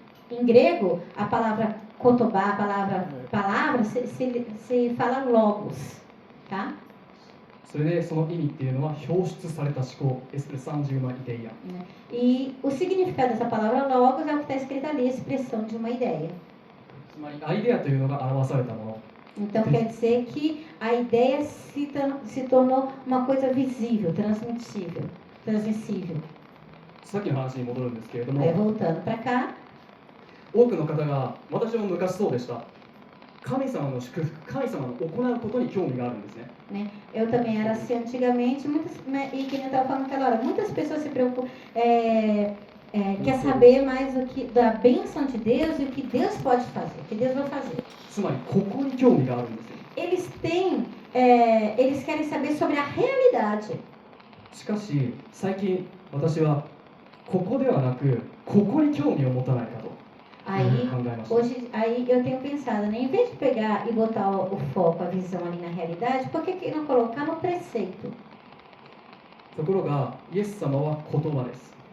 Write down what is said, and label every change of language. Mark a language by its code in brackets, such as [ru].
[pt] Em grego, a palavra kotobá, a palavra se fala logos, tá? [ja] それでその意味っていうのは表出された思考、 [pt] expressão de uma ideia. E o significado dessa palavra logos é o que está escrito ali, a expressão de uma ideia. [ja] つまりアイデアというのが表されたもの。 [pt] Então quer dizer que a ideia se tornou uma coisa visível, transmissível. [ja] さっきの話に戻るんですけれども、 [pt] Aí voltando para cá, [ja] 多くの方が私も昔そうでした。神様の祝福、神様の行うことに興味があるんですね。 [pt] né? Eu também era assim antigamente, e que nem eu estava falando aquela hora, muitas pessoas se preocupam, quer saber mais da bênção de Deus e o que Deus pode fazer, o que Deus vai fazer. [ja] つまりここに興味があるんですよ。 [pt] Eles querem saber sobre a realidade. [ja] しかし最近私はここではなくここに興味を持たないかと [pt] Aí, [ja] 考えました。 [pt] hoje, aí eu tenho pensado, né? Em vez de pegar e botar o foco, a visão ali na realidade, por que não colocar no preceito? [ja] ところがイエス様は言葉です。